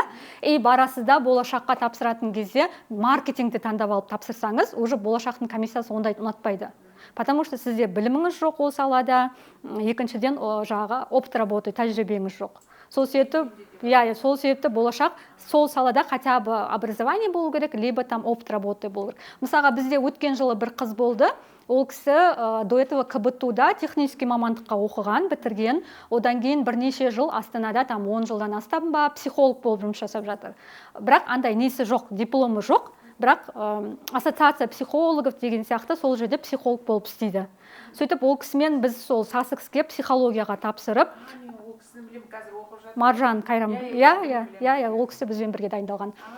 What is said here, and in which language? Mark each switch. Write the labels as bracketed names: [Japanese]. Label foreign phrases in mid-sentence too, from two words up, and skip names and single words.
[Kazakh] И барасыз да болашаққа тапсыратын кезде маркетингті таңдап алып тапсырсаңыз, уже болашақтың комиссиясы ондайды ұнатпайды. [Russian] Потому что [Kazakh] сізде біліміңіз жоқ ол салада, екіншіден [Russian] опыт работы, [Kazakh] тәжірибеңіз жоқ. Сол себепті болашақ сол салада [Russian] хотя бы образование [Kazakh] болу керек, [Russian] либо там опыт работы [Kazakh] болу керек. Мысалға бізде өткен жылы бір қыз болды, ол кісі [Russian] до этого [Kazakh] КБТУ-да технический мамандыққа оқыған, бітірген, одан кейін бірнеше жыл Астанада, там 10 жылдан астам ба, психолог болып жұмыс жасап жатыр. Бірақ андай несі жоқ, дипломы жоқ, бірақ [Russian] ассоциация психологов [Kazakh] деген сияқты сол жерде психолог болып істейді. Сөйтіп ол кісімен біз сол Суссекске психологияға тапсырып, Маржан Қайрам, ол кісі бізбен бірге дайындалған.